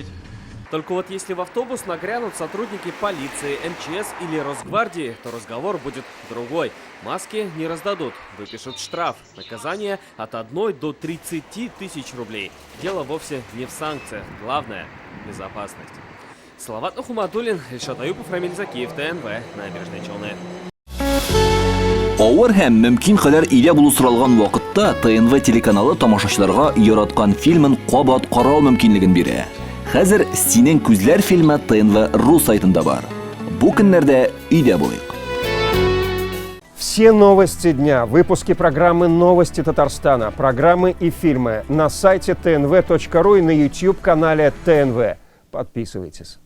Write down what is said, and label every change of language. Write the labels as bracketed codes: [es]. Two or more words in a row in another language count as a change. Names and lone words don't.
[ru] Только вот если в автобус нагрянут сотрудники полиции, МЧС или Росгвардии, то разговор будет другой. Маски не раздадут, выпишут штраф. Наказание от 1 до 30 тысяч рублей. Дело вовсе не в санкциях. Главное – безопасность. Салават Нухуматуллин, Ильшат Аюпов, Рамиль Закиев, ТНВ, Набережные Челны. [tt] Авыр һәм мөмкин кадәр илә булу соралган вакытта ТНВ телеканалы тамашачыларга яраткан фильмын кабат карау мөмкинлеген бирә. Хәзер «Синең күзләр» фильмы ТНВ.ру сайтында бар. Бу көннәрдә өйдә булыйк. [ru] Все новости дня, выпуски программы «Новости Татарстана», программы и фильмы на сайте tnv.ru и на YouTube-канале ТНВ. Подписывайтесь.